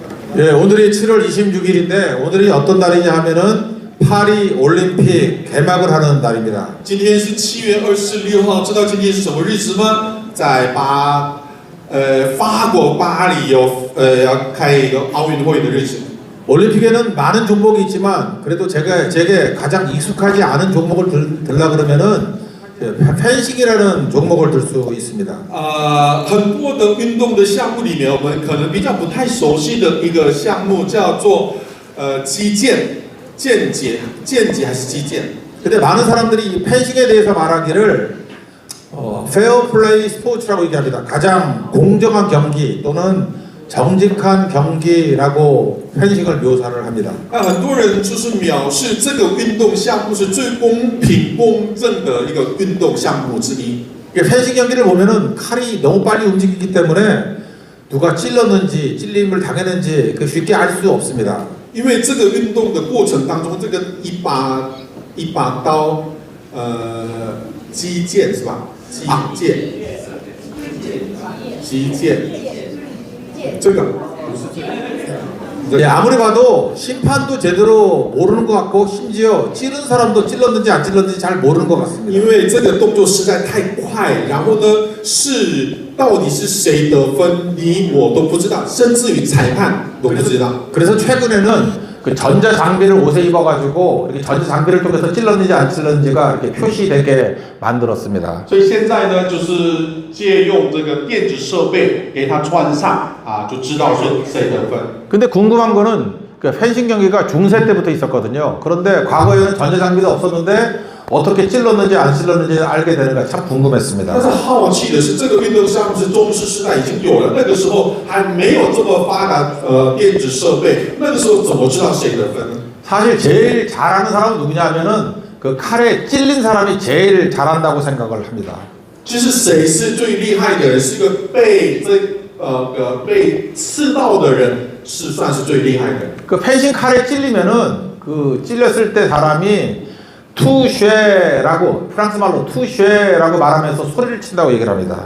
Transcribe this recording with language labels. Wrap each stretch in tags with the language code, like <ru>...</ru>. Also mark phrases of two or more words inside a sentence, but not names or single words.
<ko>예, 오늘이 7월 26일인데 오늘이 어떤 날이냐 하면은 파리 올림픽 개막을 하는 날입니다.</ko> <zh>今天是7月26号，知道今天是什么日子吗？在法国巴黎要开一个奥运会的日子。</zh> <ko>올림픽에는 많은 종목이 있지만 그래도 제게 가장 익숙하지 않은 종목을 들라 그러면은 펜싱이라는 종목을 들 수 있습니다.</ko> <zh>很多的运动的项目里面，我们可能比较不太熟悉的一个项目叫做击剑、剑击还是击剑？</zh> <ko>근데 많은 사람들이 이 펜싱에 대해서 말하기를</ko> <en>fair play</en> <ko>스포츠라고 얘기합니다. 가장 공정한 경기 또는 정직한 경기라고 펜싱을 묘사를 합니다.</ko> <zh>很多人就是藐视这个运动项目是最公平公正的一个运动项目之一。</zh> <ko>펜싱 경기를 보면은 칼이 너무 빨리 움직이기 때문에 누가 찔렀는지 찔림을 당했는지 쉽게 알 수 없습니다.</ko> <zh>因为这个运动的过程当中，这个一把刀，击剑是吧？击剑，这个不是这个。</zh> <ko>예, 아무리 봐도 심판도 제대로 모르는 것 같고 심지어 찌른 사람도 찔렀는지 안 찔렀는지 잘 모르는 것 같습니다.</ko> <zh>因为这个动作实在太快，然后呢，到底是谁得分，你我都不知道，甚至于裁判都不知道。</zh> <ko>그래서 최근에는 그 전자 장비를 옷에 입어가지고 이렇게 전자 장비를 통해서 찔렀는지 안 찔렀는지가 이렇게 표시되게 만들었습니다.</ko> <zh>所以现在呢，就是借用这个电子设备给它穿上就知道是谁得分。</zh> <ko>근데 궁금한 거는 그 펜싱 경기가 중세 때부터 있었거든요. 그런데 과거에는 전자 장비도 없었는데 어떻게 찔렀는지 안 찔렀는지 알게 되는 게 참 궁금했습니다.</ko> <zh>但是好奇的是，这个运动项目是中世时代已经有了，那个时候还没有这么发达电子设备，那个时候怎么知道谁得分呢？</zh> <ko>사실 제일 잘하는 사람은 누구냐면은 그 칼에 찔린 사람이 제일 잘한다고 생각을 합니다.</ko> <zh>其实谁是最厉害的人？是一个被刺到的人，是算是最厉害的。</zh> <ko>그 펜싱 칼에 찔리면은 그 찔렸을 때 사람이 투쉐라고 프랑스 말로 투쉐라고 말하면서 소리를 친다고 얘기를 합니다.</ko>